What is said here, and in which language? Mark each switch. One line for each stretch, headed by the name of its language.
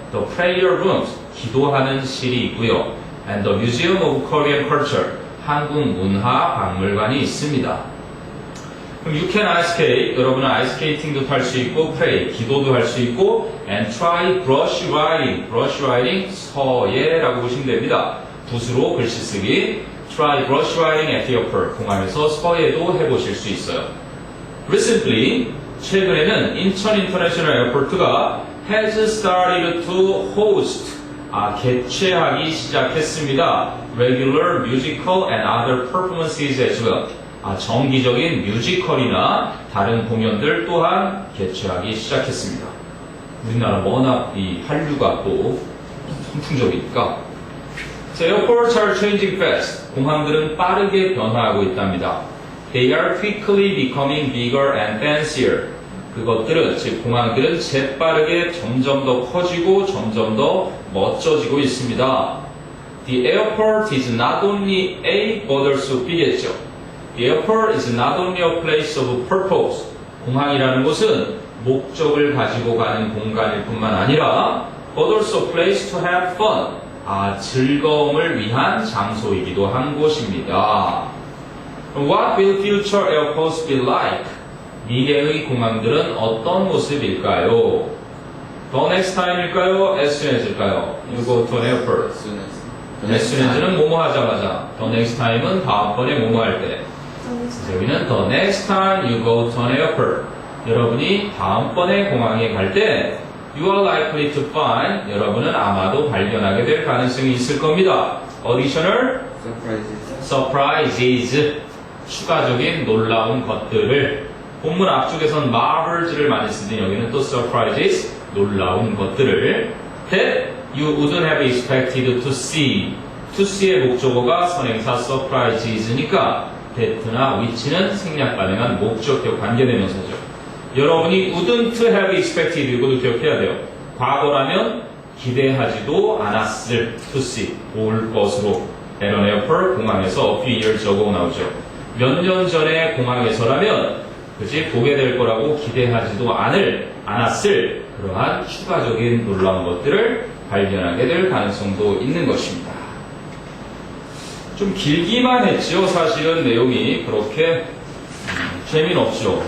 English: the prayer rooms,
Korean: 기도하는 실이 있고요.
English: and the Museum of Korean Culture,
Korean: 한국 문화 박물관이 있습니다. 그럼
English: you can ice skate,
Korean: 여러분은 아이스케이팅도 탈 수 있고
English: pray,
Korean: 기도도 할 수 있고
English: and try brush writing,
Korean: 서예라고 보시면 됩니다. 붓으로 글씨 쓰기.
English: try brush writing at the airport,
Korean: 공항에서 서예도 해보실 수 있어요.
English: Recently,
Korean: 최근에는 인천 인터내셔널 에어포트가
English: has started to host,
Korean: 개최하기 시작했습니다.
English: regular musical and other performances as well.
Korean: 정기적인 뮤지컬이나 다른 공연들 또한 개최하기 시작했습니다. 우리나라 워낙 이 한류가 또 선풍적이니까.
English: Airports are changing fast.
Korean: 공항들은 빠르게 변화하고 있답니다.
English: They are quickly becoming bigger and fancier.
Korean: 그것들은, 즉 공항들은 재빠르게 점점 더 커지고 점점 더 멋져지고 있습니다.
English: The airport is not only a but also B겠죠. The airport is not only a place of purpose.
Korean: 공항이라는 곳은 목적을 가지고 가는 공간일 뿐만 아니라
English: but also a place to have fun.
Korean: 즐거움을 위한 장소이기도 한 곳입니다.
English: What will future airports be like?
Korean: 미래의 공항들은 어떤 모습일까요?
English: The next time일까요? As soon as일까요? You go to an airport.
Korean: as soon as는 뭐뭐 하자마자. The next time은 다음번에 뭐뭐 할 때. 여기는
English: the next time you go to an airport.
Korean: 여러분이 다음번에 공항에 갈 때
English: you are likely to find,
Korean: 여러분은 아마도 발견하게 될 가능성이 있을 겁니다. Additional surprises, 추가적인 놀라운 것들을. 본문 앞쪽에선 marvels를 많이 쓰더니 여기는 또 surprises, 놀라운 것들을
English: that you wouldn't have expected to see.
Korean: to see의 목적어가 선행사 surprises니까 that나 which는 생략 가능한 목적격 관계대명사죠. 여러분이
English: wouldn't have expected,
Korean: 이것도 기억해야 돼요. 과거라면 기대하지도 않았을
English: to see,
Korean: 올 것으로.
English: at an airport,
Korean: 공항에서
English: a few years ago
Korean: 나오죠. 몇 년 전에 공항에서라면, 그지, 보게 될 거라고 기대하지도 않았을 그러한 추가적인 놀라운 것들을 발견하게 될 가능성도 있는 것입니다. 좀 길기만 했죠. 사실은 내용이 그렇게 재미는 없죠.